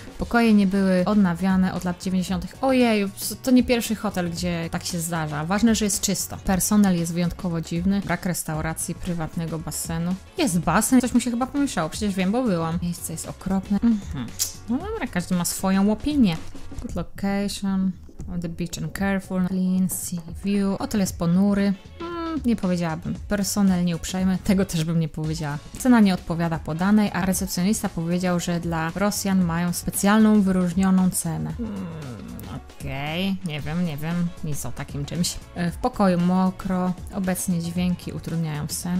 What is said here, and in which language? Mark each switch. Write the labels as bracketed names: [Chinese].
[Polish] Pokoje nie były odnawiane od lat 90. Ojeju, to nie pierwszy hotel, gdzie tak się zdarza. Ważne, że jest czysto. Personel jest wyjątkowo dziwny. Brak restauracji, prywatnego basenu. Jest basen, coś mu się chyba pomieszało, przecież wiem, bo byłam. Miejsce jest okropne. No dobra, każdy ma swoją opinię. [English] Good location, on the beach and careful, clean, sea view. [Polish] Hotel jest ponury. Nie powiedziałabym. Personel nieuprzejmy, tego też bym nie powiedziała. Cena nie odpowiada podanej, a recepcjonista powiedział, że dla Rosjan mają specjalną, wyróżnioną cenę. Okej, nie wiem, nic o takim czymś. W pokoju mokro, obecnie dźwięki utrudniają sen.